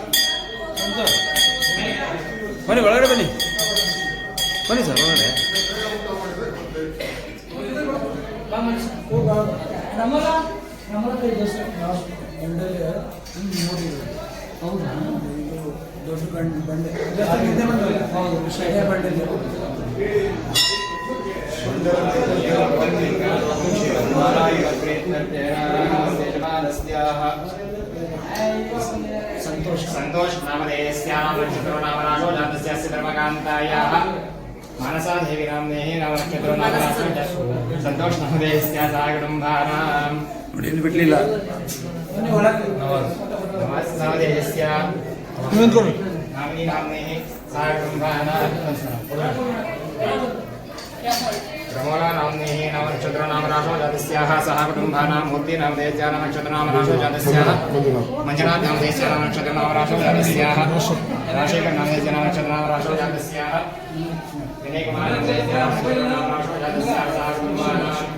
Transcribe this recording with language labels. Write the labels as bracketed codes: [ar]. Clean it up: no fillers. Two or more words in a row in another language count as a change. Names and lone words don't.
[kn] ಬನ್ನಿ ಒಳಗಡೆ ಬನ್ನಿ ಸರ್ ಒಳಗಡೆ. ದೊಡ್ಡ ಬಂಡೆ [sa] संतोष नामधेयस्याः नक्षत्रो नाम राशो जातस्यास्य धर्मकान्तायाः मानसा देवी नाम्नेः नाम नक्षत्रो नाम राशो संतोष नामधेयस्याः कुटुम्बानां [kn] ನೋಡಿ ಇಲ್ಲಿ ಬಿಡ್ಲಿಲ್ಲ. [sa] नामधेयस्याः नामिनी नाम्नेः सा कुटुम्बानां रमोला नाम्नेः नाम नक्षत्रो नाम राशो जातस्याः सह कुटुम्बानां मूर्ति नामधेयस्याः नाम नक्षत्रो नाम राशो जातस्याः मंजुनाथ नामधेयस्याः नाम नक्षत्रो नाम राशो जातस्याः राजशेखर नामधेयस्याः नाम नक्षत्रो नाम राशो जातस्याः विनय कुमार नामधेयस्याः नाम नक्षत्रो नाम राशो जातस्याः सह कुटुम्बानां